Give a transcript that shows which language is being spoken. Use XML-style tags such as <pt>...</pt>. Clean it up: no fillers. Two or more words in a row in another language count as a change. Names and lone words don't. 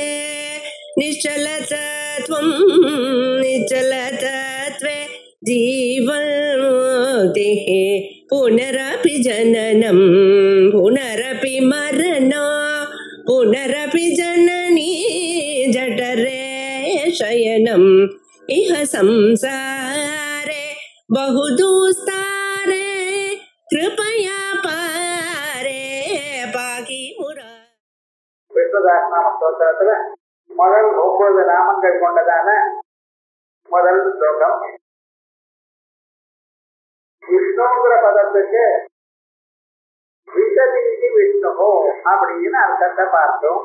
<sa>निश्चलतत्वं निश्चलतत्वे जीवन्मुक्तिः पुनरपि जननं पुनरपि मरणं पुनरपि जननी जठरे शयनम् इह संसारे बहुदुस्तारे कृपया पारे पाकि मुरा.</sa> <ta>விஸ்வதாசநாம ஸ்தோத்திரத்துல முதல் 9 நாமங்கள் கொண்டதான முதல் ஸ்லோகம். விஷ்ணுங்கிற பதத்துக்கு</ta> <sa>विषतीति विष्णु</sa> <ta>அப்படின்னு அர்த்தத்தை பார்த்தோம்.</ta>